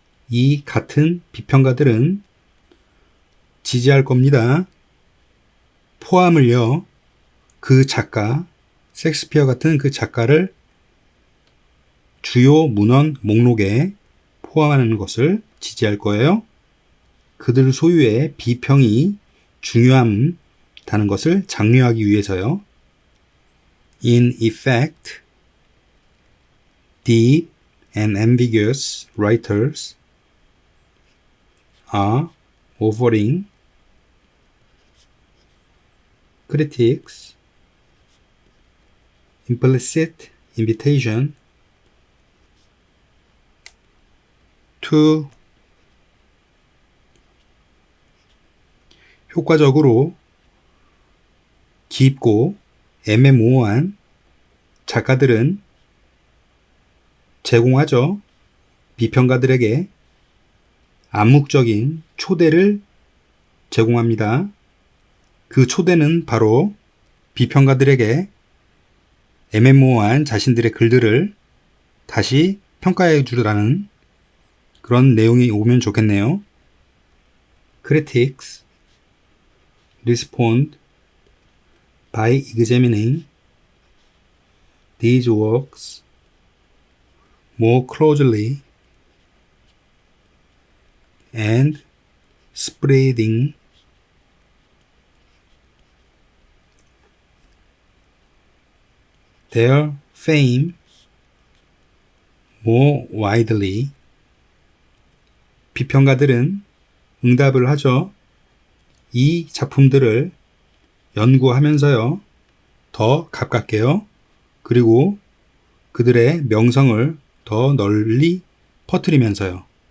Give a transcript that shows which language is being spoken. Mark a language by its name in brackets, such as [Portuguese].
[Korean] 이 같은 비평가들은 지지할 겁니다. 포함을요, 그 작가, 셰익스피어 같은 그 작가를 주요 문헌 목록에 포함하는 것을 지지할 거예요. 그들 소유의 비평이 중요하다는 것을 장려하기 위해서요. [English] In effect, deep and ambiguous writers are offering critics implicit invitation to [Korean] 효과적으로 깊고 애매모호한 작가들은 제공하죠. 비평가들에게 암묵적인 초대를 제공합니다. 그 초대는 바로 비평가들에게 애매모호한 자신들의 글들을 다시 평가해 주라는 그런 내용이 오면 좋겠네요. [English] Critics respond by examining these works more closely and spreading their fame more widely. [Korean] 비평가들은 응답을 하죠. 이 작품들을 연구하면서요, 더 가깝게요, 그리고 그들의 명성을 더 널리 퍼뜨리면서요.